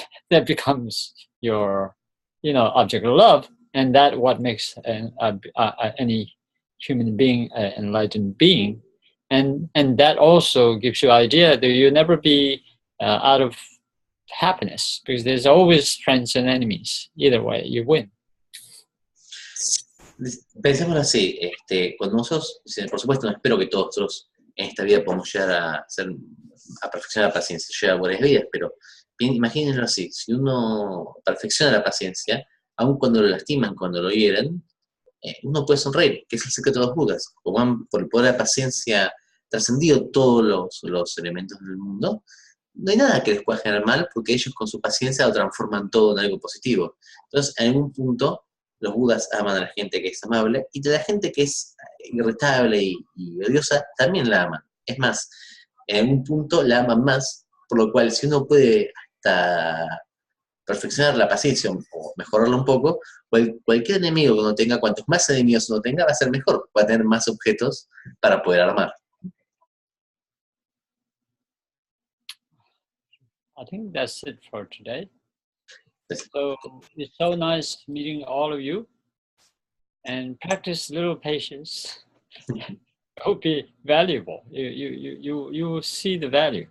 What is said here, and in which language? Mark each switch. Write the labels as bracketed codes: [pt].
[en] That becomes your, object of love, and that what makes any human being an enlightened being. And that also gives you idea that you'll never be out of happiness, because there's always friends and enemies. Either way, you win. [es] Pensémoslo así, cuando nosotros, por supuesto, no espero que todos nosotros en esta vida podamos llegar a perfeccionar la paciencia, llegar a buenas vidas, pero imagínenlo así, si uno perfecciona la paciencia, aun cuando lo lastiman, cuando lo hieren, uno puede sonreír, que es el secreto de los Budas. Como han, por el poder de la paciencia, trascendido todos los elementos del mundo, no hay nada que les pueda generar mal, porque ellos con su paciencia lo transforman todo en algo positivo. Entonces, en algún punto, los Budas aman a la gente que es amable, y de la gente que es irritable y odiosa, también la aman. Es más, en algún punto la aman más, por lo cual si uno puede hasta perfeccionar la paciencia o mejorarla un poco, cualquier enemigo que uno tenga, cuantos más enemigos uno tenga, va a ser mejor, va a tener más objetos para poder armar. [en] I think that's it for today. So it's so nice meeting all of you, and practice little patience. It will be valuable. You will see the value.